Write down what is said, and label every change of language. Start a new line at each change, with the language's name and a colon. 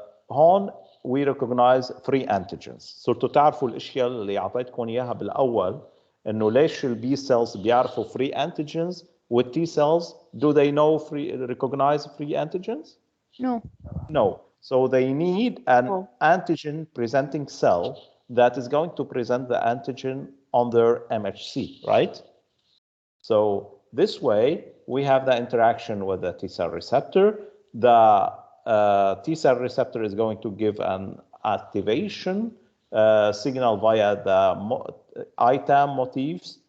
Arabic: هون
English: we recognize free antigens.
Arabic: صرتوا تعرفوا الاشياء اللي اعطيتكم اياها بالاول، انه ليش البي cells بيعرفوا free antigens والتي cells
English: do they know recognize free antigens? No. No. So they need an antigen presenting cell that is going to present the antigen on their MHC, right? So this way, we have the interaction with the T cell receptor. The T cell receptor is going to give an activation signal via the ITAM motifs.